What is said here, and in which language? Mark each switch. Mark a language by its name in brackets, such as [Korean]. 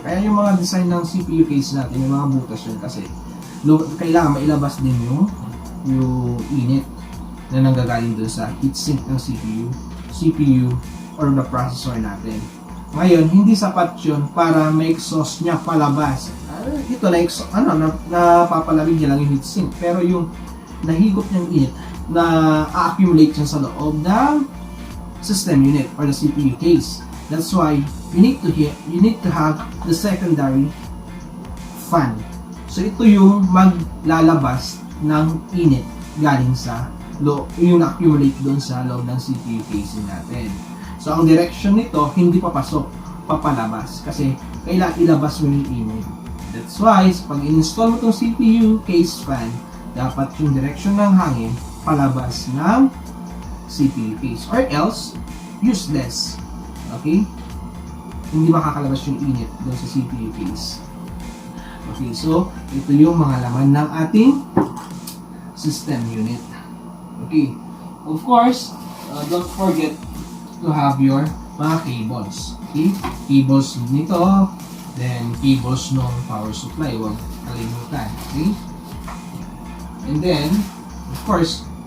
[Filipino] Kaya yung mga design ng CPU case natin, yung mga butas yun kasi kailangan mailabas din yung init na nanggagaling doon sa heatsink ng CPU [English] or the processor [Filipino] natin. Ngayon, hindi sapat yun para ma-exhaust niya palabas. Ito napapalamig niya lang yung heatsink. Pero yung nahigop niyang init na a-accumulate siya sa loob ng system unit [English] or the CPU case. That's why you need to have the secondary fan. [Filipino] So ito yung maglalabas ng init galing sa yung na-accumulate doon sa loob ng CPU casing natin. So, ang direction nito, hindi papasok, papalabas. Kasi, kailangan ilabas mo yung init. [English] That's why, [Filipino] pag in-install mo itong CPU case fan, dapat yung direction ng hangin, palabas ng CPU case. [English] Or else, useless. [Filipino] Okay? Hindi makakalabas yung init doon sa CPU case. Okay, so, ito yung mga laman ng ating system unit. [English] Okay, of course, don't forget to have your [Filipino] mga [English] cables. Okay, cables nito, then cables ng power supply, [Filipino] huwag kalimutan. [English] Okay, and then, of course,